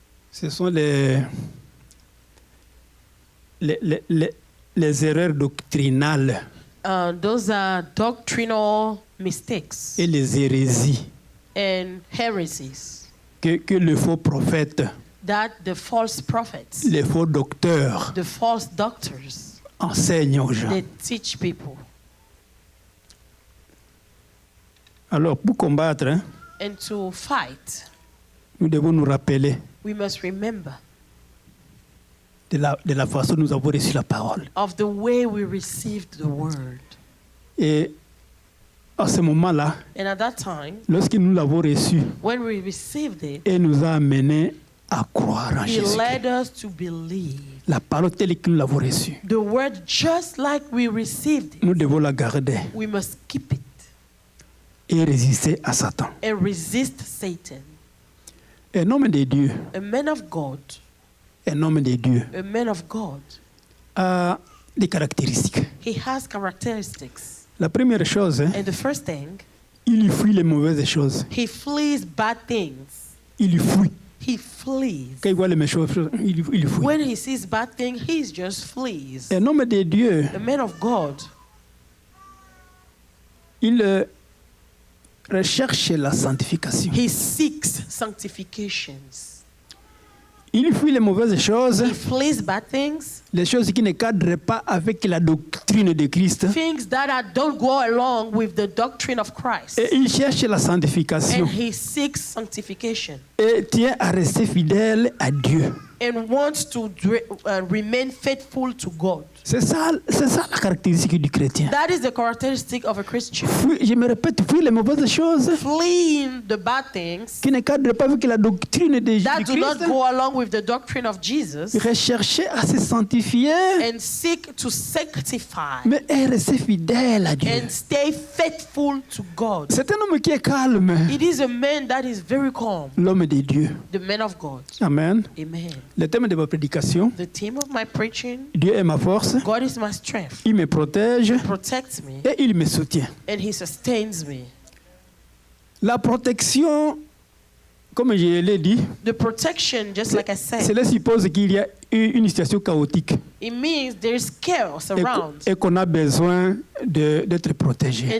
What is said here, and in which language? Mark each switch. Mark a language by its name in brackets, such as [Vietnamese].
[French] Ce sont les erreurs doctrinales [English] Those are doctrinal mistakes [French] et les hérésies [English] and heresies [French] que le faux prophète, [English] that the false prophets, [French] les faux docteurs [English] the false doctors, [French] enseignent aux gens. [English] they teach people. [French] Alors, pour combattre, hein, [English] And to fight, [French] nous devons nous rappeler [English] we must remember [French] de la façon dont nous avons reçu la parole. [English] of the way we received the word. [French] Et à ce moment-là, [English] And at that time, [French] lorsque nous l'avons reçu, [English] when we received it, [French] il nous a amenés à croire en [English] He [French] Jésus. [English] led us to believe [French] La parole telle que nous l'avons reçue, [English] the word just like we received it. [French] nous devons la garder [English] We must keep it [French] et résister à Satan. [English] and resist Satan. [French] Un homme de Dieu, [English] A man of God, a man of God, [French] a des caractéristiques. [English] he has characteristics. [French] La première chose, hein, [English] And the first thing, [French] il fuit les mauvaises choses. [English] he flees bad things. [French] Il fuit. [English] He flees. [French] Quand il voit les méchantes choses, il fuit. [English] When he sees bad things, he just flees. [French] Un homme de Dieu, [English] A man of God, [French] il recherche la sanctification. [English] he seeks sanctifications. [French] Il fuit les mauvaises choses, [English] He flees bad things, [French] les choses qui ne cadrent pas avec la doctrine de Christ. [English] things that don't go along with the doctrine of Christ. [French] Et il cherche la sanctification [English] And he seeks sanctification [French] et tient à rester fidèle à Dieu. [English] and wants to remain faithful to God. [French] C'est ça la caractéristique du chrétien. [English] That is the characteristic of a Christian. [French] Je me répète, fuir les mauvaises choses [English] Fleeing the bad things [French] qui ne cadrent pas avec la doctrine de [English] that do not [French] Christ. [English] go along with the doctrine of Jesus [French] Rechercher à se sanctifier, [English] and seek to sanctify [French] mais rester fidèle à Dieu. [English] and stay faithful to God. [French] C'est un homme qui est calme, [English] It is a man that is very calm, [French] l'homme de Dieu. [English] the man of God. [French] Amen. [English] Amen. [French] Le thème de ma prédication, [English] The theme of my preaching, [French] Dieu est ma force, [English] God is my strength. [French] il me protège [English] Protects me [French] et il me soutient. [English] and he sustains me. [French] La protection, comme je l'ai dit, [English] The protection, just like I said, [French] cela suppose qu'il y a une situation chaotique [English] it means there's chaos around [French] et qu'on a besoin d'être protégé.